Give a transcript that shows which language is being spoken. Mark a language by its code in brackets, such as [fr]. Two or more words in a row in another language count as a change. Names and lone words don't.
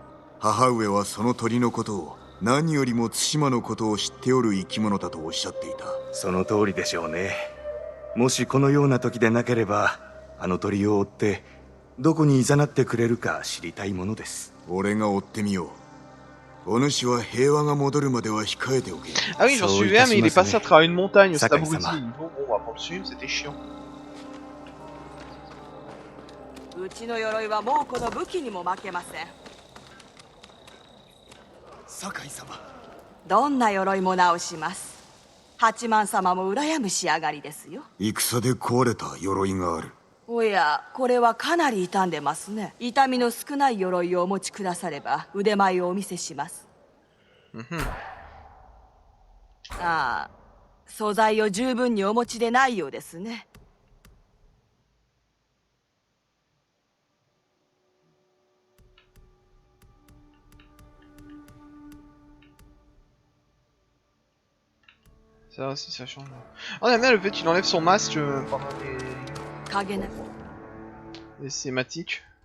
[ja] 母上はその鳥のことを何よりも対馬のことを知っておる生き物だとおっしゃっていた。その通りでしょうね。もしこのような時でなければあの鳥を追ってどこに誘ってくれるか知りたいものです。俺が追ってみよう。お主は平和が戻るまでは控えておけ。 [fr] Ah oui, j'en suivais un, mais il est passé à travers une montagne, cet abruti. Bon, on va pas le suivre, c'était chiant. [ja] うちの鎧はもうこの武器にも負けません。堺様、どんな鎧も直します。八幡様も羨む仕上がりですよ。戦で壊れた鎧がある。おや、これはかなり傷んでますね。痛みの少ない鎧をお持ちくだされば腕前をお見せします。ああ、素材を十分にお持ちでないようですね。 [fr] Ça aussi, ça change. On aime bien le fait qu'il enlève son masque pendant les cinématiques.